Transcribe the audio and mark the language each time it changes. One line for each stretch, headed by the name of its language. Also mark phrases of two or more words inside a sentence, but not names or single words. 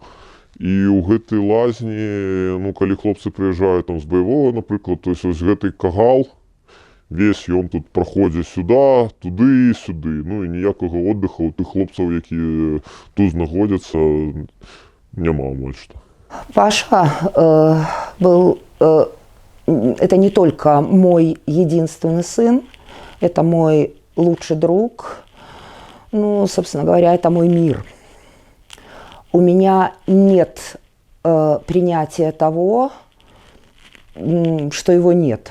Belarusian: І ў гэтай лазні, калі хлопцы прыязджаюць там з баявога, напрыклад,
Russian: то есть
Belarusian: вось гэты кагал, весь ён тут праходзіць сюда, туды і сюды. І ніякага отдыха у тых хлопцаў, якія тут знаходзяцца, няма амаль што.
Russian: Паша был, это не только мой единственный сын, это мой лучший друг, собственно говоря, это мой мир. У меня нет принятия того, что его нет.